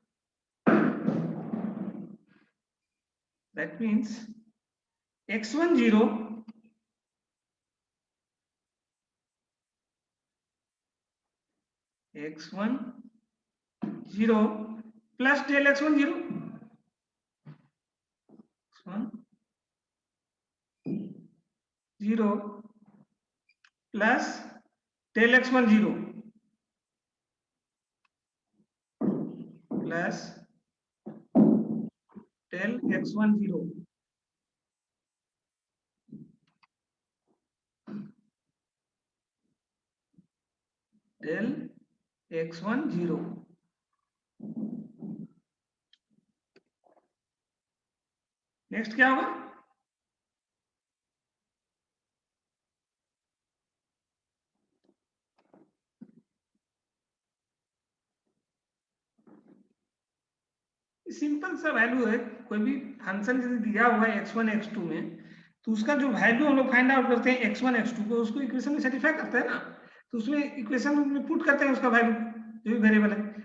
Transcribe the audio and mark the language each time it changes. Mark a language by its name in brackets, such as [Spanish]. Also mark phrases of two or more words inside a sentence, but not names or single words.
[English] that means x1 0 x1 0 plus del x1 0 x1 0 plus del x1 0 plus del x1 0 del x1 0. [Hindi] नेक्स्ट क्या होगा? सिंपल सा वैल्यू है, कोई भी फंक्शन यदि दिया हुआ है x1 x2 में तो उसका जो वैल्यू हम लोग [English] find out [Hindi] करते हैं x1 x2 को, उसको इक्वेशन में सेटिस्फाई करते हैं ना, तो उसमें इक्वेशन में पुट करते हैं उसका वैल्यू जो भी वेरिएबल है.